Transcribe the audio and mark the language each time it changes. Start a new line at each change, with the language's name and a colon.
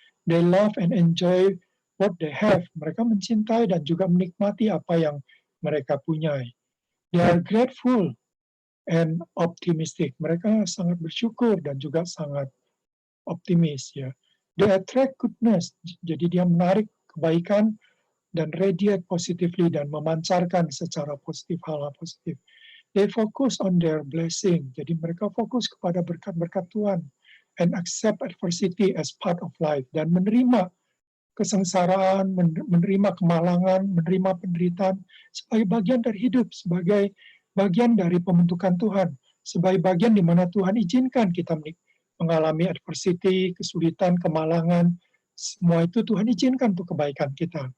English: They love and enjoy what they have.
Indonesian: Mereka mencintai dan juga menikmati apa yang mereka punya.
English: They are grateful and optimistic.
Indonesian: Mereka sangat bersyukur dan juga sangat optimis ya.
English: They attract goodness.
Indonesian: Jadi dia menarik kebaikan dan
English: radiate positively
Indonesian: dan memancarkan secara positif hal-hal positif.
English: They focus on their blessing.
Indonesian: Jadi mereka fokus kepada berkat-berkat Tuhan
English: and accept adversity as part of life
Indonesian: dan menerima kesengsaraan, menerima kemalangan, menerima penderitaan sebagai bagian dari hidup, sebagai bagian dari pembentukan Tuhan, sebagai bagian di mana Tuhan izinkan kita mengalami adversity, kesulitan, kemalangan, semua itu Tuhan izinkan untuk kebaikan kita.